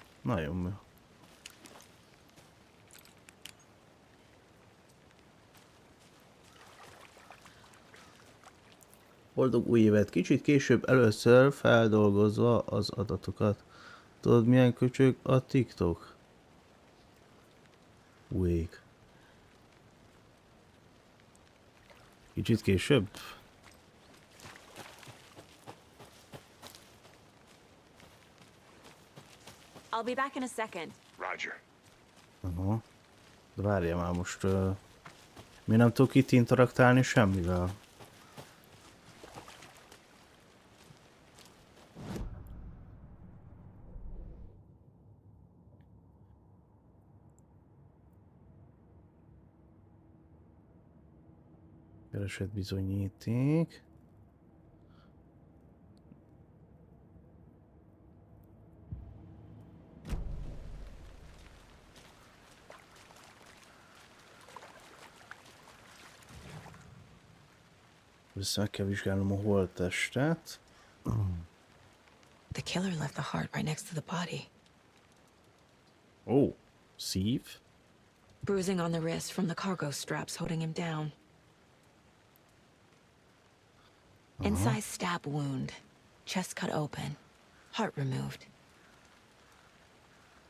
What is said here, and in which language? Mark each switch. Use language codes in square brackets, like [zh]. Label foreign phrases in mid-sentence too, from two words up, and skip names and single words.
[hu] Nagyon jó. Boldog új évet! Kicsit később először feldolgozva az adatokat. Tudod, milyen köcsög a TikTok? Wake. Kicsit később? [en] I'll be back in a second. Roger. [hu] Aha. De várjál már most... mi nem tudok itt interaktálni semmivel? Keresett bizonyíték. Vissza meg kell vizsgálnom a holttestet. [en] The killer left the heart right next to the body. [hu] Ó, szív? [en] Bruising on the wrist from the cargo straps holding him down. Inside stab wound. Chest cut open. Heart removed.